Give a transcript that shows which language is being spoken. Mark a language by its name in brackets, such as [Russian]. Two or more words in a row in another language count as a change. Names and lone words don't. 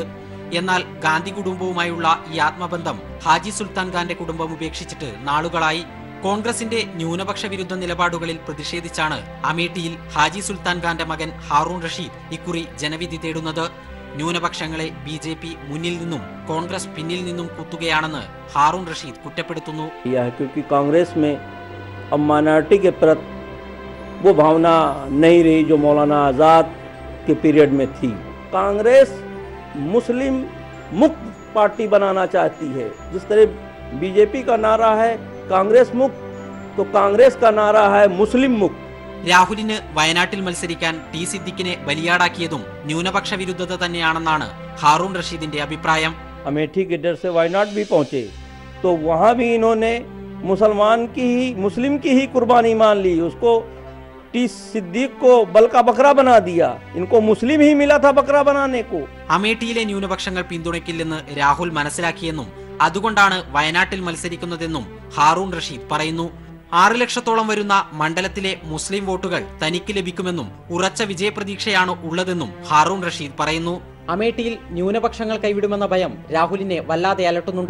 [Malayalam] എന്നാൽ ഗാന്ധി കുടുംബവുമായുള്ള ഈ ആത്മബന്ധം ഹാജി സുൽത്താൻ ഖാന്റെ കുടുംബം ഉപേക്ഷിച്ചിട്ട് നാളുകളായി. കോൺഗ്രസിന്റെ ന്യൂനപക്ഷ വിരുദ്ധ നിലപാടുകളിൽ പ്രതിഷേധിച്ചാണ് അമേഠിയിൽ ഹാജി സുൽത്താൻ ഖാന്റെ മകൻ ഹാറൂൺ റഷീദ് ഇക്കുറി ജനവിധി തേടുന്നത്. ന്യൂനപക്ഷങ്ങളെ BJP മുന്നിൽ നിന്നും കോൺഗ്രസ് പിന്നിൽ നിന്നും കുത്തുകയാണെന്ന് ഹാറൂൺ റഷീദ് കുറ്റപ്പെടുത്തുന്നു. [Hindi] क्योंकि कांग्रेस में अब माइनॉरिटी के प्रति वो भावना नहीं रही जो मौलाना आज़ाद के पीरियड में थी. कांग्रेस मुस्लिम मुक्त पार्टी बनाना चाहती है. जिस तरह BJP का नारा है कांग्रेस मुक्त, तो कांग्रेस का नारा है मुस्लिम मुक्त. [Malayalam] രാഹുലിന് വയനാട്ടിൽ മത്സരിക്കാൻ ടി സിദ്ദിഖിനെ ബലിയാടാക്കിയതും ന്യൂനപക്ഷ വിരുദ്ധത തന്നെയാണെന്നാണ് ഹാറൂൺ റഷീദിന്റെ അഭിപ്രായം. [Hindi] अमेठी के डर से वायनाड भी पहुंचे तो वहां भी इन्होंने मुस्लिम की ही कुर्बानी मान ली. उसको टी सिद्दीक को बल का बकरा बना दिया. इनको मुस्लिम ही मिला था बकरा बनाने को. [Malayalam] അമേഠിയിലെ ന്യൂനപക്ഷങ്ങൾ പിന്തുണയ്ക്കില്ലെന്ന് രാഹുൽ മനസ്സിലാക്കിയെന്നും അതുകൊണ്ടാണ് വയനാട്ടിൽ മത്സരിക്കുന്നതെന്നും ഹാറൂൺ റഷീദ് പറയുന്നു. 6 ലക്ഷത്തോളം വരുന്ന മണ്ഡലത്തിലെ മുസ്ലിം വോട്ടുകൾ തനിക്ക് ലഭിക്കുമെന്നും ഉറച്ച വിജയപ്രതീക്ഷയാണ് ഉള്ളതെന്നും ഹാറൂൺ റഷീദ് പറയുന്നു. അമേഠിയിൽ ന്യൂനപക്ഷങ്ങൾ കൈവിടുമെന്ന ഭയം രാഹുലിനെ വല്ലാതെ അലട്ടുന്നുണ്ട്.